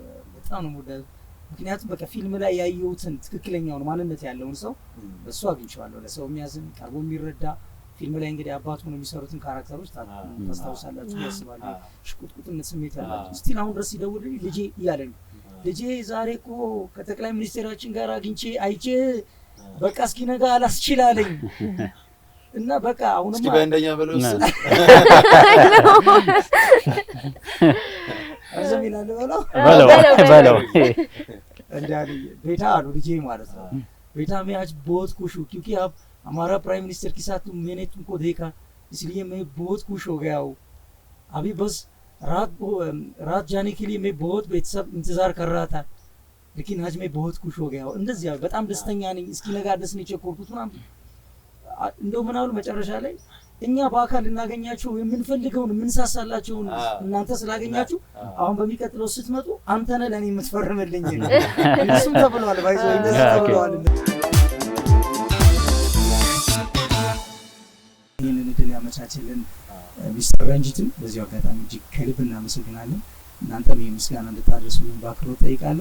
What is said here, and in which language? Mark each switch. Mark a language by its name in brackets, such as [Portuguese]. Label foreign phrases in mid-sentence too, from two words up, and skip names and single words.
[Amharic] በጣም ነው ወዳጅ። ምክንያቱም በቃ ፊልም ላይ ያየሁትን ትክክለኛውን ማንነት ያለውን ሰው በሱ አግኝቼዋለሁ። ለሰው የሚያዝን ቀርቦ የሚረዳ ፊልም ላይ እንግዲህ አባቱ ነው የሚሰሩትን ካራክተሮች ታስታውሳላችሁ ያስባለሁ። ሽቁጥቁጥነት ስሜት ያላቸው ስቲል አሁን ድረስ ይደውልልኝ ልጄ እያለ ነው። ልጄ ዛሬ እኮ ከጠቅላይ ሚኒስቴራችን ጋር አግኝቼ አይቼ በቃ እስኪ ነገ አላስችላለኝ እና በቃ አሁንማ እስኪ በእንደኛ በለው አዘም ይላል በለው እንዳለ ቤታ አሉ ልጄ ማለት ነው። [Hindi] ቤታ में आज बहुत खुश हूं क्योंकि आप हमारा [English] prime minister [Hindi] के साथ मैंने तुमको देखा इसलिए मैं बहुत खुश हो गया हूं। अभी बस रात जाने के लिए मैं बहुत बेसब्र इंतजार कर रहा था लेकिन आज मैं बहुत खुश हो गया हूं። [Amharic] እንደዚህ በጣም ደስተኛ ነኝ። እስኪ ነጋ ደስ ነው የቸኮልኩት ምናምን እንደው ምናምን መጨረሻ ላይ እኛ በአካል እናገኛችሁ የምንፈልገውን የምንሳሳላችሁን እናንተ ስላገኛችሁ አሁን በሚቀጥለው ስትመጡ አንተ ነህ ለኔ የምትፈርምልኝ እሱም ተብሏል ባይዘው እንደዚህ ተብሏል። ይህንን እድል ያመቻችልን ሚስተር ረንጂትን በዚሁ አጋጣሚ እጅግ ከልብ እናመሰግናለን። እናንተም የምስጋና እንድታደርሱልን በአክብሮት ጠይቃለሁ።